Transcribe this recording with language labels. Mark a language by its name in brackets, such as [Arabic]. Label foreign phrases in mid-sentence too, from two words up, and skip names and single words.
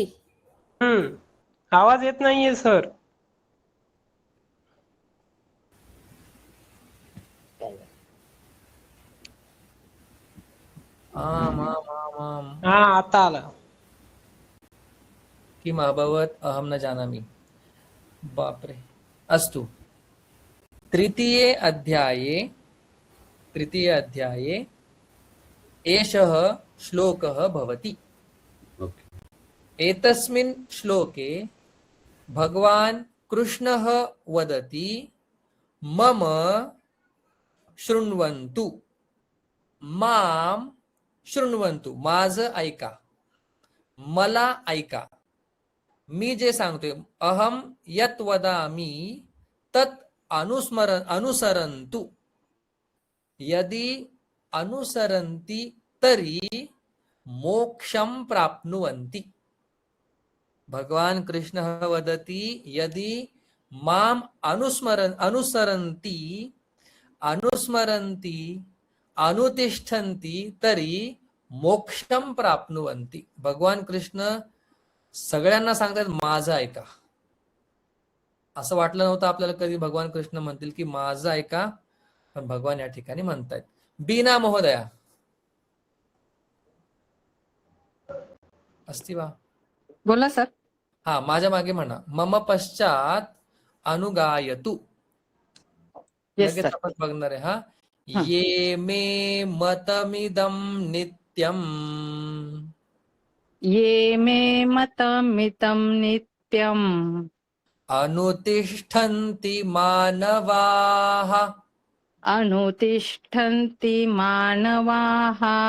[Marathi] आवाज येत नाहीये सर. आम आम आम आम हा आता आला. [Sanskrit] किम अभवत् अहम न जानामि. [Marathi] बापरे. अस्तु. [Sanskrit] तृतीये अध्याये एषः श्लोकः भवति. एतस्मिन् श्लोके भगवान् कृष्णः वदति मम शृण्वन्तु, मां शृण्वन्तु, [Marathi] माझं ऐका, मला ऐका, मी जे सांगतोय, [Sanskrit] अहम यत् वदामि तत् अनुसरन्तु, यदि अनुसरन्ति तर्हि मोक्षं प्राप्नुवन्ति. भगवान कृष्णः वदति यदि माम अनुसरन्ति अनुतिष्ठन्ति तर्हि मोक्षं प्राप्नुवन्ति. [Marathi] भगवान कृष्ण सगळ्यांना सांगतात माझं ऐका. असं वाटलं नव्हतं आपल्याला कधी भगवान कृष्ण म्हणतील की माझं ऐका, पण भगवान या ठिकाणी म्हणतायत. [Sanskrit] बीना महोदया अस्ति वा? [Marathi] बोला सर. हा, माझ्या मागे म्हणा [Sanskrit] मम पश्चात अनुगायतु. [Marathi] येस लगेच सर. आपण बघणार आहे. हा, [Sanskrit] ये मे मतमिदं नित्यम, ये मे मतमिदं नित्यम् अनुतिष्ठन्ति मानवाः, अनुतिष्ठन्ति मानवाः,